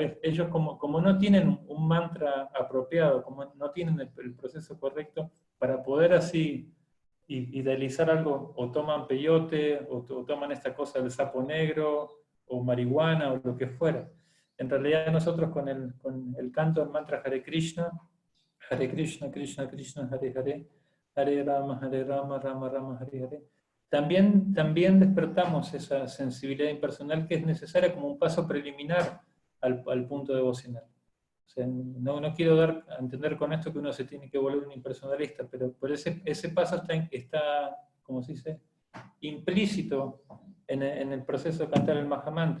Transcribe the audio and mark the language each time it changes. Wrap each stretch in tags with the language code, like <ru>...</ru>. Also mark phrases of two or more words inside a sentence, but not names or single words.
<es>Ellos como no tienen un mantra apropiado, como no tienen el proceso correcto, para poder así idealizar algo, o toman peyote, o toman esta cosa del sapo negro, o marihuana, o lo que fuera. En realidad nosotros con el canto del mantra</es> <sa>Hare Krishna, Krishna Krishna, Hare Hare, Hare Rama, Rama Rama, Hare Hare,</sa> <es>también despertamos esa sensibilidad impersonal que es necesaria como un paso preliminar al punto devocional. O sea, no quiero dar a entender con esto que uno se tiene que volver un impersonalista, pero por ese paso está, como se dice, implícito en el proceso de cantar el Mahamantra.</es>